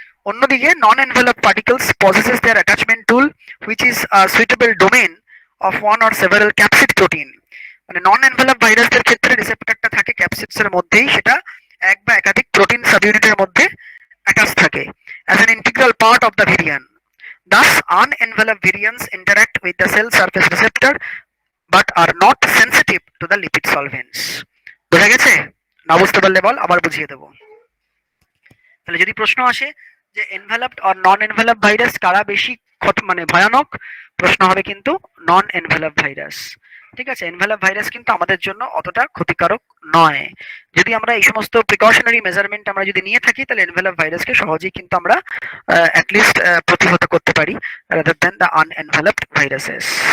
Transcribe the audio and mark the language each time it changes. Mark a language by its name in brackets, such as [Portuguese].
[Bangla] অন্যদিকে [English] non-enveloped particles possesses their attachment tool which is a suitable domain of one or several capsid protein. [Bangla] মানে নন envelope ভাইরাসদের ক্ষেত্রে রিসেপ্টরটা থাকে ক্যাপসিডস এর মধ্যেই, সেটা এক বা একাধিক প্রোটিন সাবইউনিটের মধ্যে অ্যাটাচ থাকে [English] as an integral part of the virion. Thus unenveloped virions interact with the cell surface receptor but are not sensitive to the lipid solvents. [Bangla] বোঝা গেছে? না বুঝতে পারলে বল, আবার বুঝিয়ে দেবো। তাহলে যদি প্রশ্ন আসে যে এনভেলপড আর নন এনভেলপ ভাইরাস কারা বেশি মানে ভয়ানক, প্রশ্ন হবে কিন্তু নন এনভেলপ ভাইরাস। ঠিক আছে, এনভেলপ ভাইরাস কিন্তু আমাদের জন্য অতটা ক্ষতিকারক নয়। যদি আমরা এই সমস্ত প্রিকশনারি মেজারমেন্ট আমরা যদি নিয়ে থাকি তাহলে এনভেলপ ভাইরাসকে সহজেই কিন্তু আমরা অ্যাটলিস্ট প্রতিহত করতে পারি [English] Rather than the unenveloped viruses.